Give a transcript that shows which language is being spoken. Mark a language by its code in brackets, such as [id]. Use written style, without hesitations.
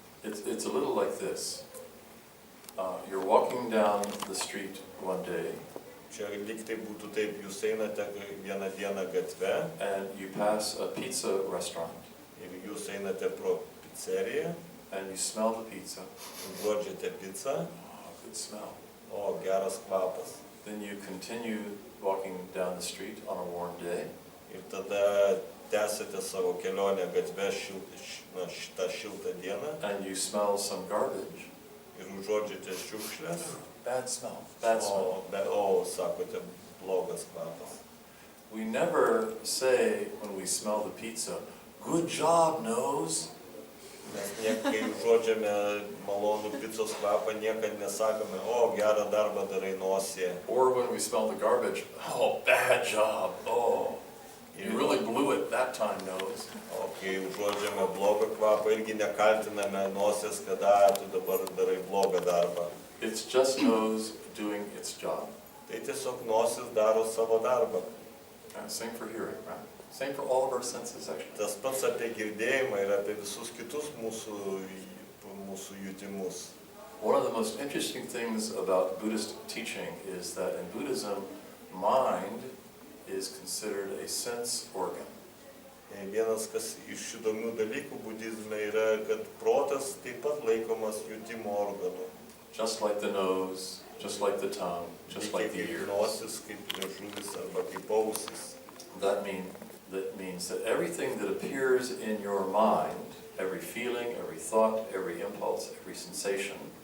[en] It's a little like this. You're walking down the street one day, [lt] Čia lyg tai būtų taip, jūs einate vieną dieną gatve [en] and you pass a pizza restaurant, [lt] ir jūs einate pro pizzeriją, [en] and you smell the pizza. [lt] guodžiate pizzą, [en] Oh, good smell. [lt] o geras kvapas. [en] Then you continue walking down the street on a warm day, [lt] Ir tada tęsite savo kelionę gatve šitą šiltą dieną [en] and you smell some garbage. [lt] ir užuodžiate šiukšlės, [en] Bad smell. Bad smell. [lt] Sakote, blogas kvapas. [en] We never say when we smell the pizza, "Good job, nose." [lt] Mes kai užuodžiame malonų picos kvapą, niekad nesakome, o gerą darbą darai nosyje. [en] Or when we smell the garbage, "Oh, bad job. Oh, you really blew it that time, nose." [lt] O kai užuodžiame blogą kvapą, irgi nekaltiname nosies, kad tu dabar darai blogą darbą. [en] It's just nose doing its job. [lt] Tai tiesiog nosis daro savo darbą. [en] Same for hearing, right? Same for all of our senses, actually. [lt] Tas pats apie girdėjimą ir apie visus kitus mūsų jutimus. [en] One of the most interesting things about Buddhist teaching is that in Buddhism, mind is considered a sense organ. [lt] Vienas kas iš įdomių dalykų budizme yra, kad protas taip pat laikomas jutimo organu. [en] Just like the nose, just like the tongue, just like the [lt] Kaip [en] ears. [lt] nosis, kaip liežuvis arba kaip ausis. [en] That means that everything that appears in your mind, every feeling, every thought, every impulse, every sensation,